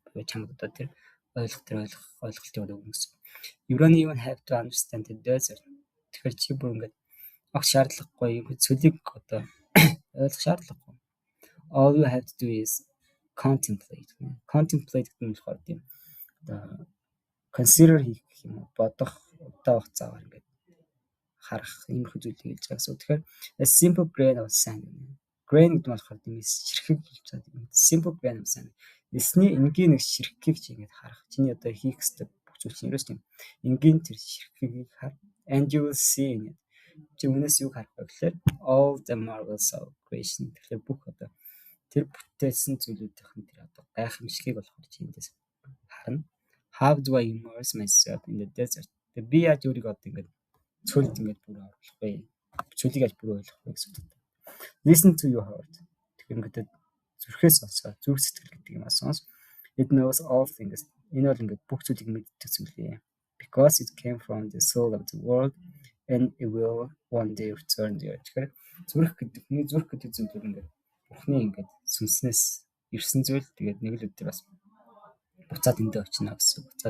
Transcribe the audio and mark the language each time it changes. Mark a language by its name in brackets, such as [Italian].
[Mongolian] Чамд одоо тэр ойлголтыг өгнө гэсэн. [English] You don't even have to understand the desert. [Mongolian] Тэгэхээр чи бүр ингээд огт шаардлагагүй юм цөлийг одоо ойлгох шаардлагагүй. [English] All you have to do is contemplate. [Mongolian] Contemplate гэдэг нь болохоор тийм одоо consider хийх юм уу бодох удаа хугацаагаар ингээд харах иймэрхүү зүйлийг хэлж байгаа гэсэн. [English] Тэгэхээр a simple grain of sand. [Mongolian] Grain гэдэг нь болохоор тийм ширхэг хэлж байгаа. [English] Simple grain of sand. [Mongolian] Эсний энгийн нэг ширхгийг чи ингээд харах. Чиний одоо хийх ёстой бүх зүйл чинь ерөөс тийм энгийн тэр ширхгийг хар. [English] And you will see in it. Чи үнээс юу харах вэ гэхээр all the marvels of creation. [Mongolian] Тэгэхээр бүх одоо тэр бүтээсэн зүйлүүдийн тэр одоо гайхамшигыг болохоор чи эндээс харна. [English] How do I immerse myself in the desert? [Mongolian] Тэгээ би яаж өөрийгөө одоо ингээд цөлд ингээд бүр оруулах вэ? Цөлийг яаж бүр ойлгох вэ гэсэн үг. [English] Listen to your heart. [Mongolian] Тэгэхээр ингээд зүрхээс сонсоо, зүрх сэтгэл гэдэг юм сонс. [English] It knows all things. [Mongolian] Энэ бол ингээд бүх зүйлийг мэддэг зүйл юм. [English] Because it came from the soul of the world and it will one day return there. [Mongolian] Тэгэхээр зүрх гэдэг зүйл ингээд Бурхны ингээд сүнснээс ирсэн зүйл тэгээд нэг л өдөр бас буцаад эндээ очино гэсэн.